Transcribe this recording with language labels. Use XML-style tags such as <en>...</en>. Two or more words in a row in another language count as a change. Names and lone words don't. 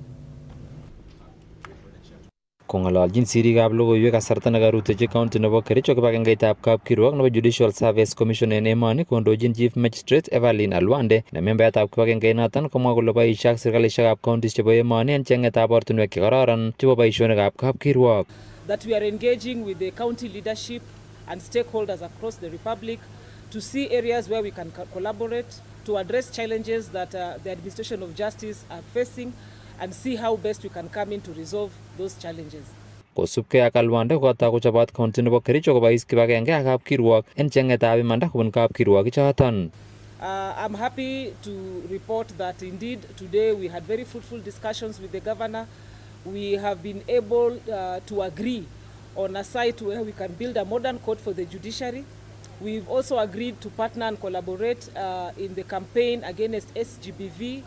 <kln>Kong'ololjin sirikab logoiwek kasarta nekarutechi county nebo Kericho kibagengeitab kapkirwok nebo Judicial Service Commission en emoni kondochin Chief Magistrate Evelyn Alwande ne membaetab kibagengeit komwa kole boisie ak serkalisiekab counties chebo emoni en chengetab ortinwek chekororon chebo boisionikab kapkirwok.</kln> <en>That we are engaging with the county leadership and stakeholders across the republic to see areas where we can collaborate to address challenges that the administration of justice are facing and see how best we can come in to resolve those challenges.</en> <kln>Kosubkei ak Alwande kotaku chobot county nebo Kericho kobois kibagenge ak kapkirwok en chengetab imanda kobun kapkirwok ichoton.</kln> <en>I'm happy to report that indeed today we had very fruitful discussions with the governor. We have been able to agree on a site where we can build a modern court for the judiciary. We've also agreed to partner and collaborate in the campaign against SGBV.</en>